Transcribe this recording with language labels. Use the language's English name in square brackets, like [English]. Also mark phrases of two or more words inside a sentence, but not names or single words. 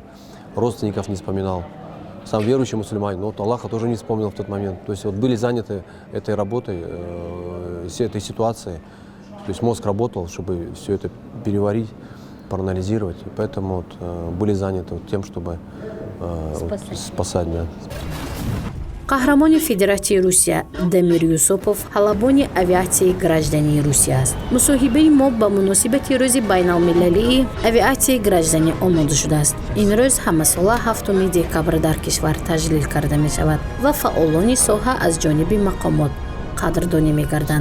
[Russian] Родственников не вспоминал. Сам верующий мусульманин, но вот Аллаха тоже не вспомнил в тот момент. То есть вот были заняты этой работой, всей этой ситуацией. То есть мозг работал, чтобы все это переварить, проанализировать. И поэтому вот, были заняты вот тем, чтобы спасать. Да. [Tajik] қаҳрамони Федератсияи Русия Дамир Юсупов ҳалабони авиатсияи граждании Русия аст. мусоҳибаи мо ба муносибати рӯзи байналмилалии авиатсияи гражданӣ омода шудааст. ин рӯз ҳамасола 7 декабр дар кишвар таҷлил карда мешавад ва фаъолони соҳа аз ҷониби мақомот қадрдонӣ мегарданд.